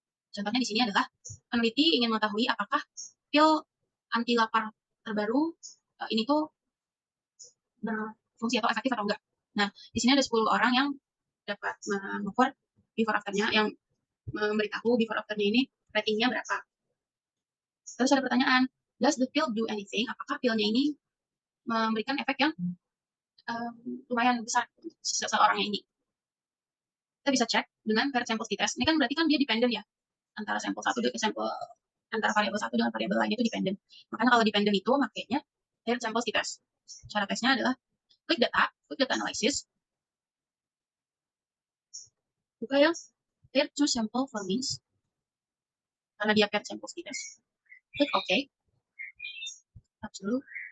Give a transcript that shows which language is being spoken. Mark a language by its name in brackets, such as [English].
[Indonesian] Contohnya di sini adalah peneliti ingin mengetahui apakah pil anti lapar terbaru ini tuh berfungsi atau efektif atau enggak. Nah, di sini ada 10 orang yang dapat mengukur before after-nya, yang memberitahu before after-nya ini ratingnya berapa. Terus ada pertanyaan, [English] does the pill do anything? [Indonesian] Apakah pilnya ini memberikan efek yang lumayan besar seseorangnya ini? Kita bisa cek dengan paired samples t-test. Ini kan berarti kan dia dependent ya, antara sampel satu dengan sampel antara variabel satu dengan variabel lain itu dependent. Makanya kalau dependent itu makanya paired samples t-test. Cara tesnya adalah klik data analysis, buka yang paired two sample for means, karena dia paired samples t-test. Klik OK. Absolute.